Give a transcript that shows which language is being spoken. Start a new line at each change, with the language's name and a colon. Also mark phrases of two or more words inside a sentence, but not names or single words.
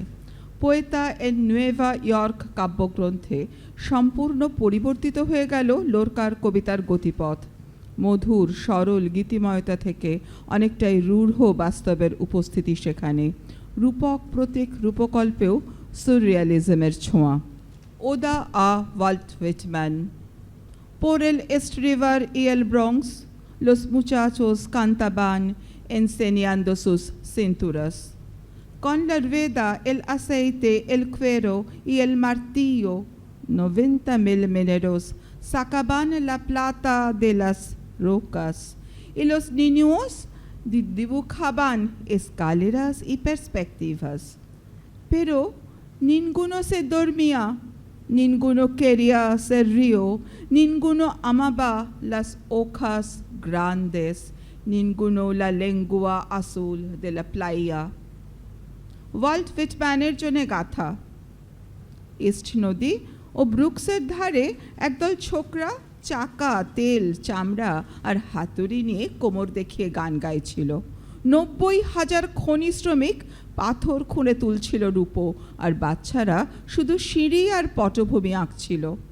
Bangla: পোয়েতা এন নুয়েভা ইয়র্ক কাব্যগ্রন্থে সম্পূর্ণ পরিবর্তিত হয়ে গেল লোরকার কবিতার গতিপথ। মধুর সরল গীতিময়তা থেকে অনেকটাই রূঢ় বাস্তবের উপস্থিতি সেখানে। রূপক প্রতীক রূপকল্পেও সুররিয়ালিজমের ছোঁয়া। ওদা আ ওয়াল্ট হুইটম্যান।
Spanish: Por el estribar y el Bronx, los muchachos cantaban enseñando sus cinturas. Con la rueda, el aceite, el cuero y el martillo, 90,000 mineros sacaban la plata de las rocas y los niños dibujaban escaleras y perspectivas. Pero ninguno se dormía, ninguno quería ser río, ninguno amaba las hojas grandes, ninguno la lengua azul de la playa.
Bangla: ওয়াল্ট হুইটম্যানের জন্য গাথা। ইস্ট নদী ও ব্রুকসের ধারে একদল ছোকরা চাকা, তেল, চামড়া আর হাতুড়ি নিয়ে কোমর দেখিয়ে গান গাইছিল। 90,000 খনি শ্রমিক পাথর খুঁড়ে তুলছিল রূপো, আর বাচ্চারা শুধু সিঁড়ি আর পটভূমি আঁকছিল।